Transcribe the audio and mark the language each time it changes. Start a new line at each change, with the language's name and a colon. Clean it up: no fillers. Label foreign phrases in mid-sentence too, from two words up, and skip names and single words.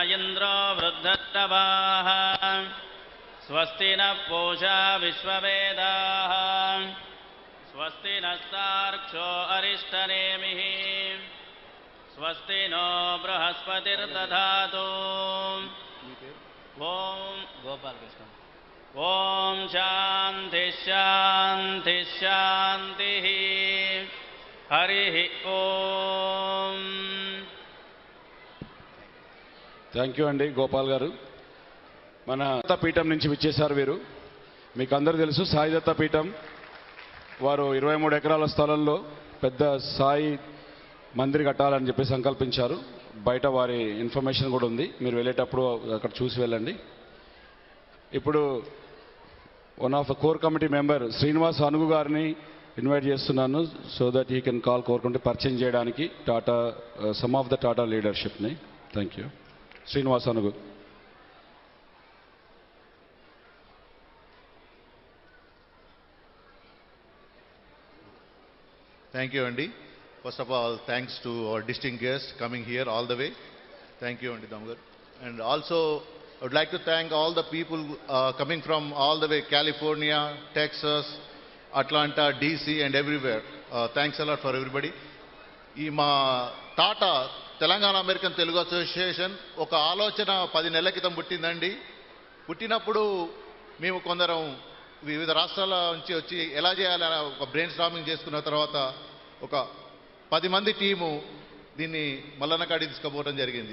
Sanskrit: इन्द्रो वृद्धश्रवाः स्वस्ति न पूषा विश्ववेदाः स्वस्ति नस्तार्क्ष्यो अरिष्टनेमिः स्वस्ति नो बृहस्पतिर्दधातु ॐ शान्ति शान्ति शान्तिः हरिः ఓం.
English: thank you
Telugu: అండి గోపాల్ గారు. మన పీఠం నుంచి విచ్చేశారు వీరు. మీకు అందరూ తెలుసు సాయిదత్త పీఠం వారు 23 ఎకరాల స్థలంలో పెద్ద సాయి మందిర్ కట్టాలని చెప్పి సంకల్పించారు. బయట వారి ఇన్ఫర్మేషన్ కూడా ఉంది, మీరు వెళ్ళేటప్పుడు అక్కడ చూసి వెళ్ళండి.
English: ఇప్పుడు one of the core committee member
Telugu: శ్రీనివాస్ అనుగు గారిని ఇన్వైట్ చేస్తున్నాను,
English: so that he can call core committee
Telugu: పరిచయం చేయడానికి టాటా
English: some of the Tata leadershipni. thank you. శ్రీనివాస్ అనుగు. Thank you, Andy. First of all, thanks to our distinguished guests coming here all the way. Thank you, Andy Damgar. And also, I would like to thank all the people coming from all the way, California, Texas, Atlanta, DC, and everywhere. Thanks a lot for everybody.
Telugu: ఈ మా టాటా తెలంగాణ అమెరికన్ తెలుగు అసోసియేషన్ ఒక ఆలోచన 10 నెలల క్రితం పుట్టిందండి. పుట్టినప్పుడు మేము కొందరం వివిధ రాష్ట్రాల నుంచి వచ్చి ఎలా చేయాలని ఒక
English: brain storming
Telugu: చేసుకున్న తర్వాత ఒక 10 మంది టీము దీన్ని మల్లన్నకాడికి తీసుకుపోవడం జరిగింది.